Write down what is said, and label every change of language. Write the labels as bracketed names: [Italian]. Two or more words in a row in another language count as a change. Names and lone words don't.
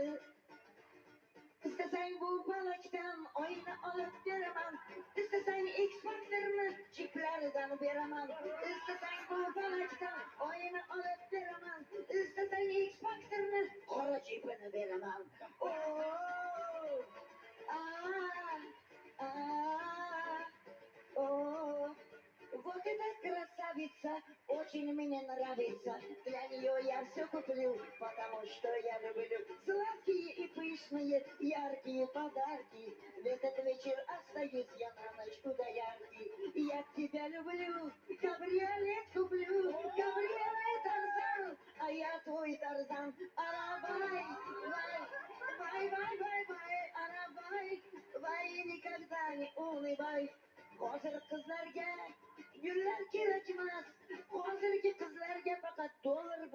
[Uzbek] İstesang bu palakdan oyna olib beraman. İstesang X Factor'ni chiplaridan beraman. İstesang bu palakdan oyna olib beraman. İstesang X Factor'ni qora chipini beraman. Oh, ah, ah, oh. [Russian] Вот эта красавица очень мне нравится. Для нее я все куплю, потому что я люблю сладкие и пышные, яркие подарки. В этот вечер остаюсь я на ночь у доярки. Я тебя люблю, кабриолет куплю, кабриолет Тарзан, а я твой Тарзан. Арабай, бай, бай, бай, бай, бай, арабай, бай, никогда не улыбай. [Uzbek] Hozir qizlarga gullar kerak emas, hozirgi qizlarga faqat dollar